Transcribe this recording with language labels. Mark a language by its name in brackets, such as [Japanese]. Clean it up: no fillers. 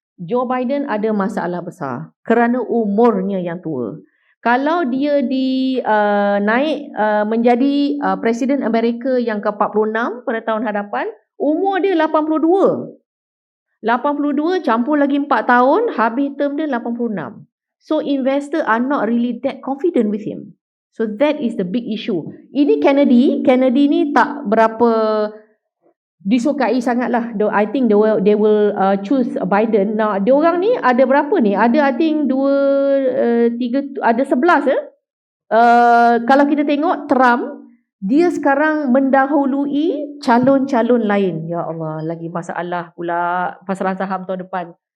[Malay] Joe Biden ada masalah besar kerana umurnya yang tua. Kalau dia naik menjadi Presiden Amerika yang ke-46 pada tahun hadapan, umur dia 82. 82 campur lagi 4 tahun, habis term dia 86. [English] So investor are not really that confident with him. So that is the big issue. [Malay] Ini Kennedy ni tak berapa disukai sangatlah. [English] I think they will choose Biden. [Malay] Nah, dia orang ni ada berapa ni? Ada [English] I think [Malay] 2, 3, ada 11 kalau kita tengok Trump, dia sekarang mendahului calon-calon lain. Ya Allah, lagi masalah pula pasaran saham tahun depan.